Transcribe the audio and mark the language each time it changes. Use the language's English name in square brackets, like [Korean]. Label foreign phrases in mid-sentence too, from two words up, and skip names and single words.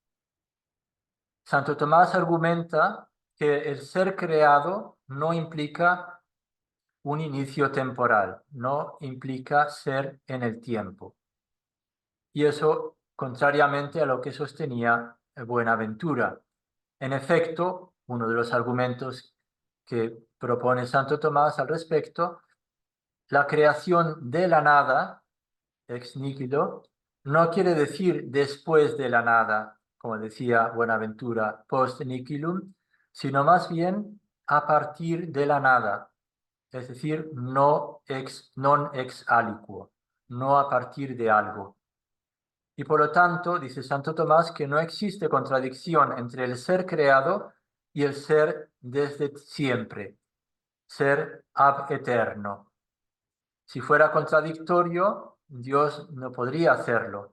[Spanish] Santo Tomás argumenta que el ser creado no implica un inicio temporal, no implica ser en el tiempo. Y eso contrariamente a lo que sostenía Buenaventura. En efecto, uno de los argumentos que propone Santo Tomás al respecto, la creación de la nada, [Latin] ex nihilo, [Spanish] no quiere decir después de la nada, como decía Buenaventura, [Latin] post nihilum, [Spanish] sino más bien a partir de la nada, es decir, [Latin] non ex aliquo, [Spanish] no a partir de algo. Y por lo tanto, dice Santo Tomás, que no existe contradicción entre el ser creado y el ser desde siempre, ser [Latin] ab eterno. [Spanish] Si fuera contradictorio, Dios no podría hacerlo.